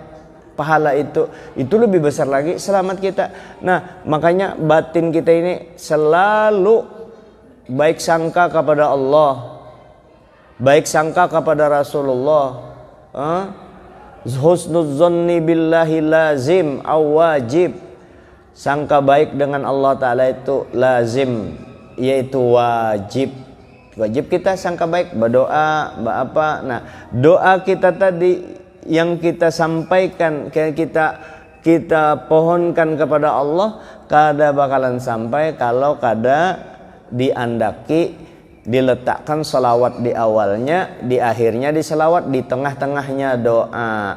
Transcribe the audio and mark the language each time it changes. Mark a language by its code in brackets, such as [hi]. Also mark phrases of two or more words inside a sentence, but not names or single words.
[id] Pahala itu lebih besar lagi, selamat kita. Nah, makanya batin kita ini selalu baik sangka kepada Allah, baik sangka kepada Rasulullah. [ar] حسن الظن بالله لازم أو واجب. [id] Sangka baik dengan Allah Ta'ala itu lazim, yaitu wajib. Wajib kita sangka baik, berdoa, apa. Nah, doa kita tadi yang kita sampaikan, kita pohonkan kepada Allah, [bjn] kada bakalan sampai kalau kada diandaki, [id] diletakkan salawat di awalnya, di akhirnya di salawat, di tengah-tengahnya doa.